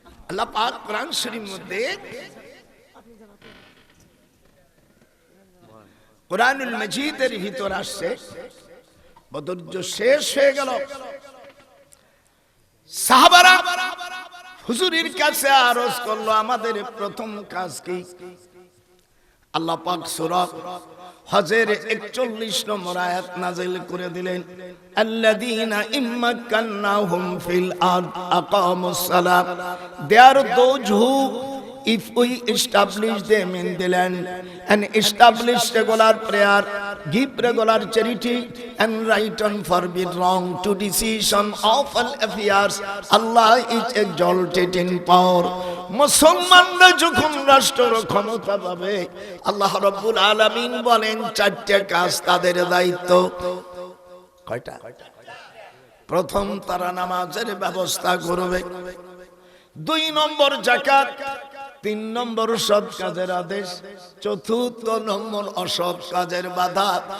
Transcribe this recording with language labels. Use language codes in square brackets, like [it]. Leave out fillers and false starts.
[bn] আল্লাহ পাক কোরআন শরীফের মধ্যে কোরআনুল মাজিদের ভিতর আসছে, বদর শেষ হয়ে গেল, সাহাবারা হুজুরের কাছে আরজ করলো আমাদের প্রথম কাজ কি? আল্লাহ পাক সূরা হজের 41 নম্বর আয়াত নাযিল করে দিলেন, [ar] আল্লাযীনা ইম্মাক্কান্নাহুম ফিল আরদ আকামুস সালাত। [en] They are those who, if we establish them in the land and establish regular prayer, give regular charity and right and forbid wrong to decision of all affairs, Allah is exalted in power. [bn] মুসলমানরা যখন রাষ্ট্র ক্ষমতা পাবে, আল্লাহ রাব্বুল আলামিন বলেন 4টা কাজ তাদের দায়িত্ব। কয়টা? প্রথম তারা নামাজের ব্যবস্থা করবে, 2 নম্বর যাকাত, 3 নম্বর সৎ কাজের আদেশ, 4র্থ নম্বর অসৎ কাজের বাধা।